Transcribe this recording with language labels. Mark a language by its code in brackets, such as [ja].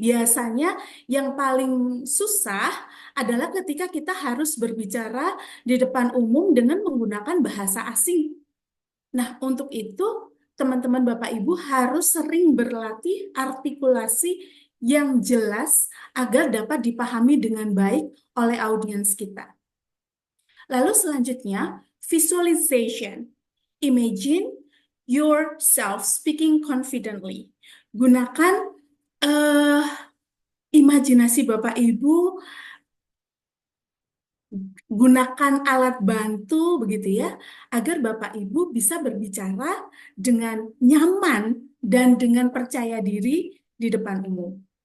[id] Biasanya yang paling susah adalah ketika kita harus berbicara di depan umum dengan menggunakan bahasa asing. Nah, untuk itu, teman-teman Bapak Ibu harus sering berlatih artikulasi yang jelas agar dapat dipahami dengan baik oleh audiens kita. Lalu selanjutnya, visualization. [en] Imagine yourself speaking confidently. [id] Gunakan imajinasi Bapak Ibu, gunakan alat bantu begitu ya, agar Bapak Ibu bisa berbicara dengan nyaman dan dengan percaya diri di depan umum.